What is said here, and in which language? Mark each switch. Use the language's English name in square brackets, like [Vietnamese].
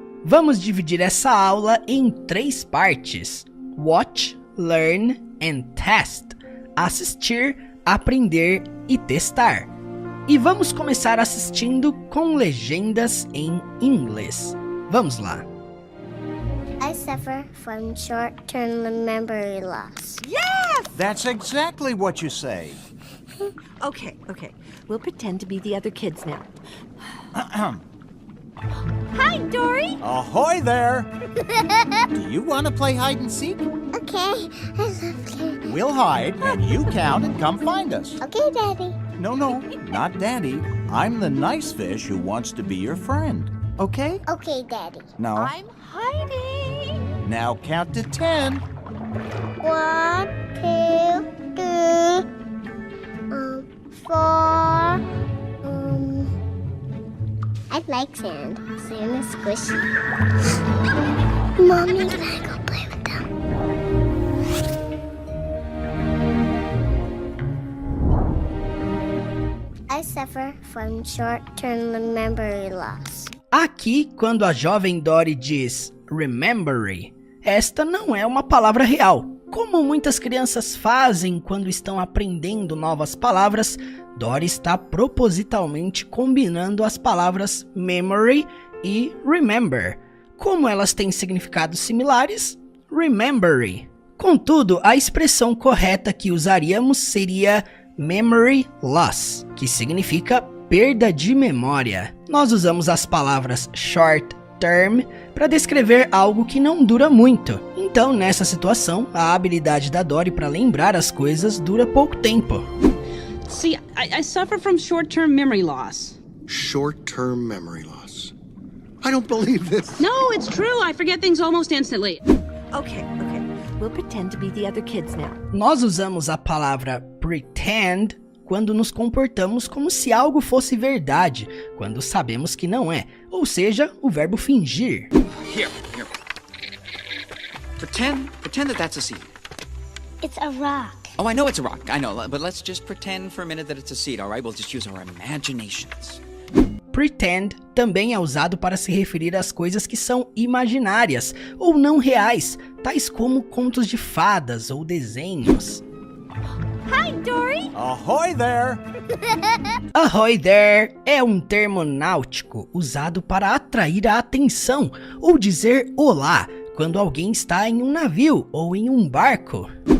[Portuguese] Vamos dividir essa aula em 3 partes: [English] Watch, Learn and Test. [Portuguese] Assistir, aprender e testar. E vamos começar assistindo com legendas em inglês. Vamos lá. [English] I suffer from short-term memory loss. That's exactly what you say. Okay. We'll pretend to be the other kids now. Hi, Dory. Ahoy there! Do you want to play hide and seek? Okay, I love you. We'll hide, and you count and come find us. Okay, Daddy. No, not Daddy. I'm the nice fish who wants to be your friend. Okay? Okay, Daddy. Now, I'm hiding. now count to 10. 1, 2, 3, 4. I like sand. Sand is squishy. Mommy, can I go play with them? I suffer from short-term memory loss. [Portuguese] Aqui, quando a jovem Dory diz remember, esta não é uma palavra real. Como muitas crianças fazem quando estão aprendendo novas palavras, Dory está propositalmente combinando as palavras memory e remember. Como elas têm significados similares, remember. Contudo, a expressão correta que usaríamos seria memory loss, que significa perda de memória. Nós usamos as palavras short term para descrever algo que não dura muito. Então, nessa situação, a habilidade da Dory para lembrar as coisas dura pouco tempo. [English] See, I suffer from short-term memory loss. Short-term memory loss. I don't believe this. No, it's true. I forget things almost instantly. Okay. We'll pretend to be the other kids now. [Portuguese] Nós usamos a palavra pretend quando nos comportamos como se algo fosse verdade, quando sabemos que não é, ou seja, o verbo fingir. [English] Here. Pretend that that's a seed. It's a rock. Oh, I know it's a rock. I know, but let's just pretend for a minute that it's a seed, all right? We'll just use our imaginations. [Portuguese] Pretend também é usado para se referir às coisas que são imaginárias ou não reais, tais como contos de fadas ou desenhos. [English] Hi, Dory. Ahoy there! [Portuguese] Ahoy there é um termo náutico usado para atrair a atenção ou dizer olá quando alguém está em um navio ou em um barco.